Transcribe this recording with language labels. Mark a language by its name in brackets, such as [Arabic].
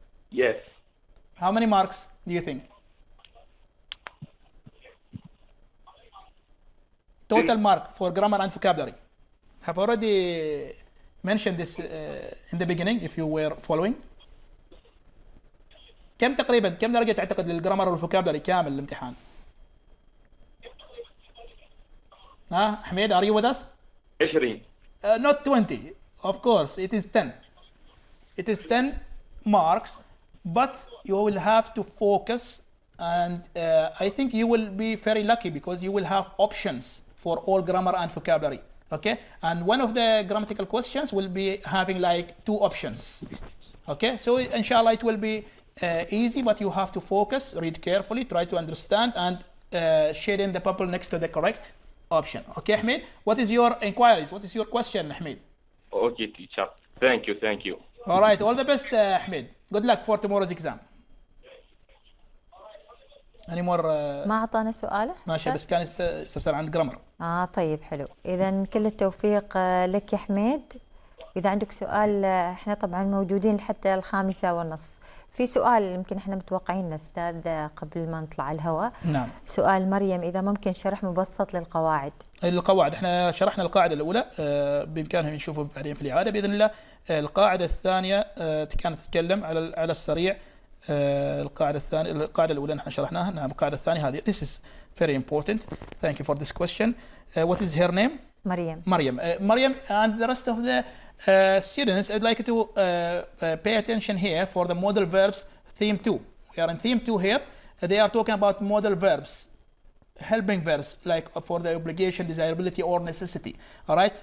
[English] Yes. How many marks do you think? Total mark for grammar and vocabulary. Have already mentioned this in the beginning if you were following. [Arabic] كم درجة تعتقد للجرامر والفوكابلري كامل الامتحان؟ ها حميد, [English] are you with us? 20. Not 20. Of course, it is 10. It is 10 marks, but you will have to focus, and I think you will be very lucky because you will have options for all grammar and vocabulary. Okay, and one of the grammatical questions will be having like 2 options. Okay, so inshallah it will be easy, but you have to focus, read carefully, try to understand, and shade in the bubble next to the correct option. Okay, Ahmed, what is your inquiries? What is your question, Ahmed? Okay, teacher. Thank you, thank you. All right, all the best, Ahmed. Good luck for tomorrow's exam. Any more? [Arabic] ما أعطانا سؤاله؟ ماشي، بس كان استفسار عن الجرامر. طيب حلو. إذا كل التوفيق لك يا حميد. إذا عندك سؤال، احنا طبعا موجودين حتى 5:30. في سؤال يمكن احنا متوقعين أستاذ قبل ما نطلع الهواء. نعم. سؤال مريم، إذا ممكن شرح مبسط للقواعد. القواعد احنا شرحنا القاعدة الأولى، بإمكانهم يشوفوا بعدين في الإعادة بإذن الله. القاعدة الثانية كانت تتكلم على السريع. القاعدة الأولى نحن شرحناها. نعم، القاعدة الثانية هذه. [English] This is very important. Thank you for this question. What is her name? [Arabic] مريم. [English] Mariam, and the rest of the students, I'd like you to pay attention here for the modal verbs theme 2. We are in theme 2 here. They are talking about modal verbs, helping verbs, like for the obligation, desirability, or necessity. All right.